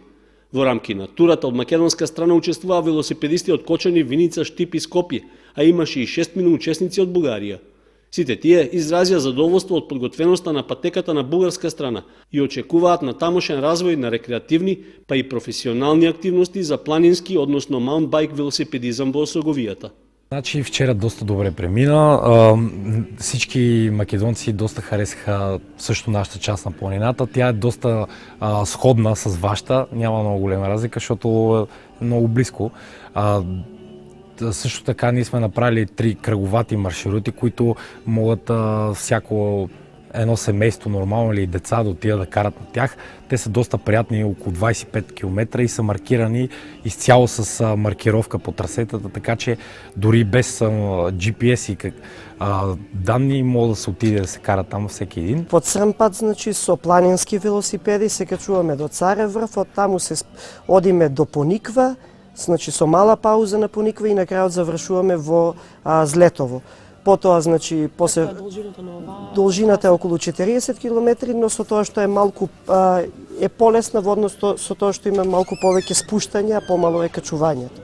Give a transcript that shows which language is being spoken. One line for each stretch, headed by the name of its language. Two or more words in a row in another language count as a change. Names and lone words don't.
Macedonian: Во рамки на турата од македонска страна учествуваа велосипедисти од Кочани, Виница, Штип и Скопје, а имаше и 6 учесници од Бугарија. Сите тие изразија задоволство од подготвеноста на патеката на бугарска страна и очекуваат на тамошен развој на рекреативни, па и професионални активности за планински, односно маунтбајк велосипедизам во Осоговијата.
Bulgarian: Значи вчера доста добре премина. Всички македонци доста харесаха също нашата част на планината. Тя е доста сходна с вашата, няма много голема разлика, защото е много близко. Също така ние сме направили 3 кръговати маршрути, които могат всяко едно семейство нормално или деца да отидат да карат на тях. Те са доста приятни, около 25 км и са маркирани изцяло с маркировка по трасетата, така че дори без GPS и данни може да се отиде да се кара там всеки един.
Macedonian: По црн пат, значи, со планински велосипеди се качуваме до Царев врв, од таму се одиме до Пониква, значи со мала пауза на Пониква и на крајот завршуваме во Злетово. Потоа, значи, после должината е околу 40 км, но со тоа што е малку е полесна во однос со тоа што има малку повеќе спуштања, помало е качувањето.